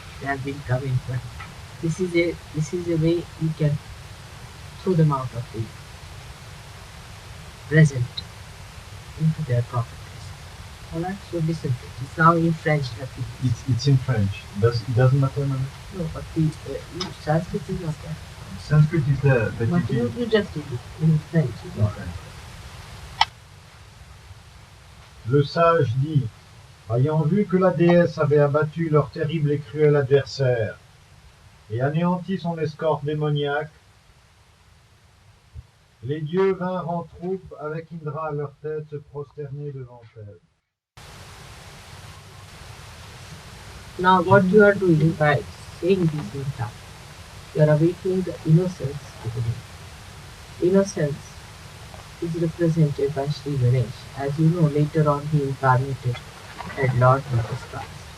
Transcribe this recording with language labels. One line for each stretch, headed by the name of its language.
English: They have been coming, but this is a way you can throw them out of the present into their proper place. Alright, so listen to it. It's now in French that we It's in French. It doesn't matter, man. no, but the Sanskrit is not there. Sanskrit is there, but But you just did it in French. It's all right.
French: Le sage dit, ayant vu que la déesse avait abattu leur terrible et cruel adversaire et anéanti son escorte démoniaque, les dieux vinrent en troupe avec Indra à leur tête se prosterner devant elle.
English: Now what you are doing by saying this mantra, you are awakening the innocence within. Innocence is represented by Sri Ganesh. As you know, later on he incarnated as Lord Jesus Christ.